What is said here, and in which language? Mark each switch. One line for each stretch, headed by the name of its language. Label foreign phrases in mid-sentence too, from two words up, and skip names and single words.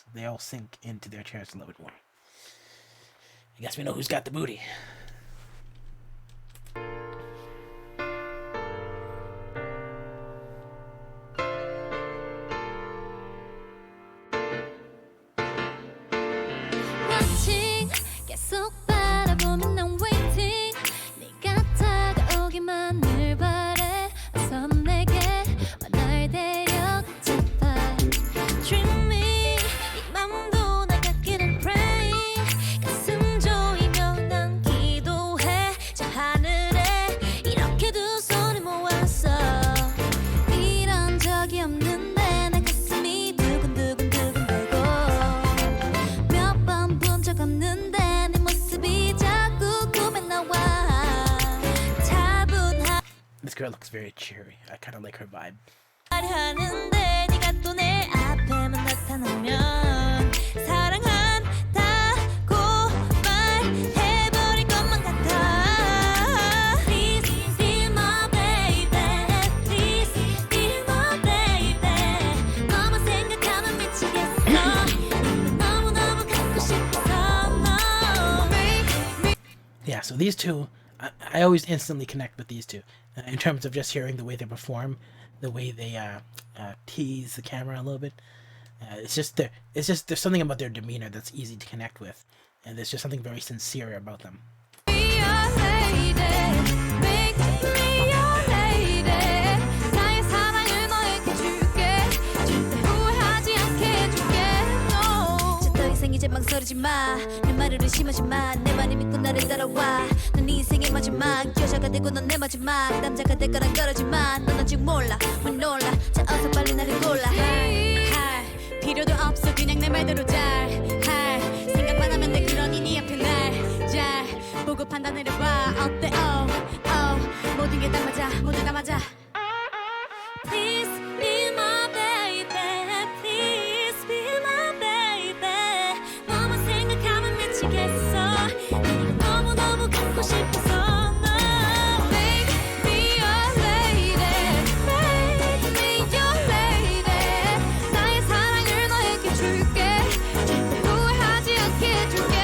English: They all sink into their chairs a little bit more. I guess we know who's got the booty.
Korean: watching 계속 바라보면 난 waiting 네가 다가오기만을 바래 어서 내게 와 날 데려잡아 Dreaming 네 맘도 날 갖기를 praying 가슴 조이며 난 기도해 저 하늘에 이렇게 두 손을 모았어 이런 적이 없는데 내 가슴이 두근두근두근대고 몇 번 본 적 없는데 네 모습이 자꾸 꿈에 나와 차분한
English: This girl looks very cheery. I kind of like her vibe.
Korean: 하는데 네가 또 내 앞에만 나타나면 사랑한다고 말해버릴 것만 같아
English: Please be my baby Please be my baby
Korean: 너만 생각하면 미치겠어 너무너무 갖고 싶어서 너
English: Yeah, so these two, I always instantly connect with these two in terms of just hearing the way they perform, the way they tease the camera a little bit. It's just there's something about their demeanor that's easy to connect with, and there's just something very sincere about them. Be your lady, make me your lady.
Korean: 나의 사랑을 너에게 줄게, 절대 후회하지 않게 해줄게.
English: No.
Korean: 자, 더 이상 이제 망설이지 마, 내 말을 의심하지 마. 내 말을 믿고 나를 따라와. 넌 네 인생의 마지막 여자가 되고 넌 내 마지막 남자가 될 거란 거라지만 넌 아직 몰라, 왜 놀라? 자, 어서 빨리 나를 골라. 할 필요도 없어, 그냥 내 말대로 잘 할 생각만 하면 돼. 그러니 네 앞에 날 잘 보고 판단을 해봐. 어때? 모든 게 다 맞아, 모두 다 맞아.
English: Please be my baby, please be my baby.
Korean: 너만 생각하면 미치겠어. 네가 너무너무 갖고 싶어서.
English: 너 Make me your lady, make me your lady.
Korean: 나의 사랑을 너에게 줄게, 절대 후회하지 않게 해줄게.